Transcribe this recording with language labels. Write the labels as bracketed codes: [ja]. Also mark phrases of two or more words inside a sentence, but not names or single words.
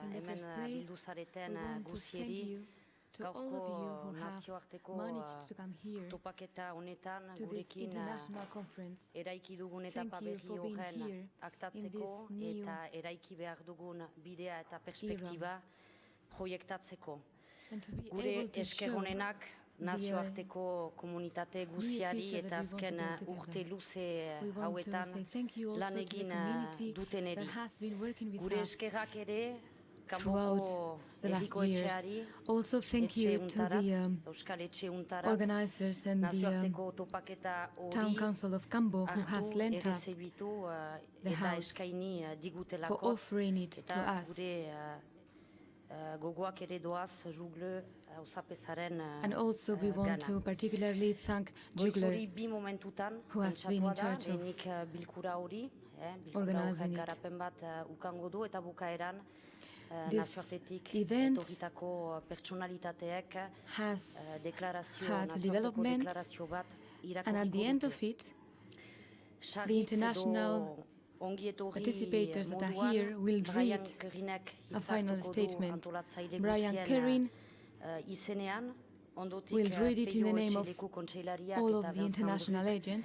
[eu] hemen [en] first place, [eu] bildu zareten [en] we want to thank [eu] guzieri. [en] you to all of you [eu] Gaurko [en] who have [eu] nazioarteko [en] managed to come here [eu] topaketa honetan [en] to this [eu] gurekin [en] international conference. [eu] eraiki dugun [en] Thank [eu] etapa [en] you [eu] berri [en] for being [eu] horren [en] here in [eu] aktatzeko [en] this new [eu] eta eraiki behar dugun bidea eta perspektiba proiektatzeko. [en] And to be [eu] Gure [en] able to [eu] esker [en] show [eu] honenak nazioarteko komunitate guziari [en] future [eu] eta [en] that we want to [eu] azken [en] build together. [eu] urte luze [en] We want to [eu] hauetan [en] say thank you [eu] lan [en] also to the [eu] egin [en] community [eu] duteneri. [en] that has been working with [eu] Gure [en] us [eu] eskerrak ere [en] throughout [eu] kanpoko [en] the last [eu] herriko [en] years. [eu] etxeari, [en] Also thank you to [eu] etxeuntarat, [en] the [eu] Euskal Etxeuntarat, [en] organizers and the [eu] nazioarteko topaketa [en] Town [eu] hori [en] Council of Cambo who has [eu] hartu [en] lent us [eu] errezebitu [en] the [eu] eta [en] house [eu] eskaini [en] for [eu] digutelako [en] offering it to [eu] eta [en] us. [eu] gure gogoak ere doaz Jugle Auzapezaren [en] And also we want [eu] gana. [en] to particularly thank [eu] Goiz [en] Jugler, [eu] hori bi momentutan [en] who has been in charge of [eu] lehenik bilkura hori, bilkura [en] organizing [eu] horrek [en] it. [eu] garapen bat ukango du eta bukaeran [en] This [eu] nazioartetik [en] event [eu] etorritako pertsonalitateek [en] has [eu] deklarazio, [en] had [eu] nazioarteko [en] development, [eu] deklarazio bat [en] and at the end of it, the international participators that are here will read a final statement. Brian Kerin will read it in the name of all of the international agents.